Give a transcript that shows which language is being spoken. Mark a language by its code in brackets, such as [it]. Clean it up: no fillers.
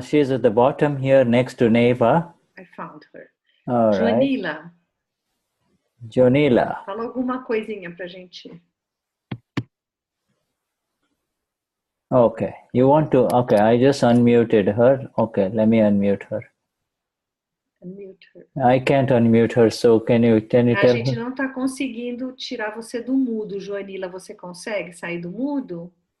[en] She's at the bottom here next to Neva. I found her. All Joanila. Right. Joanila. [pt] Fala alguma coisinha pra gente. [en] Okay. You want to? Okay, I just unmuted her. Okay, let me unmute her. Unmute her. I can't unmute her, so can you tell her? [pt] A gente não está conseguindo tirar você do mudo, Joanila. Você consegue sair do mudo?